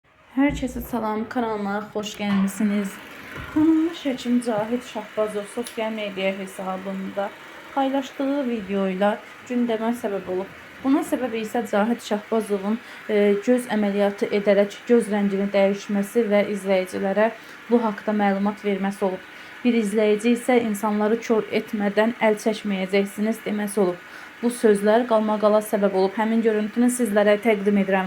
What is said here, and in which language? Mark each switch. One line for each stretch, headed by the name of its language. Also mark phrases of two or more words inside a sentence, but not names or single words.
Turkish: Herkese salam, kanalıma hoş gelmişsiniz. Tanınmış hekim Cahit Şahbazov sosyal medya hesabında paylaştığı videoyla gündeme sebep olub.
Azerbaijani: Buna səbəbi isə Cahit Şahbazovun göz əməliyyatı edərək göz rəngini dəyişməsi və izləyicilərə bu haqda məlumat verməsi olub. Bir izləyici isə insanları kör etmədən əl çəkməyəcəksiniz deməsi olub. Bu sözlər qalmaqala səbəb olub. Həmin görüntünü sizlərə təqdim edirəm.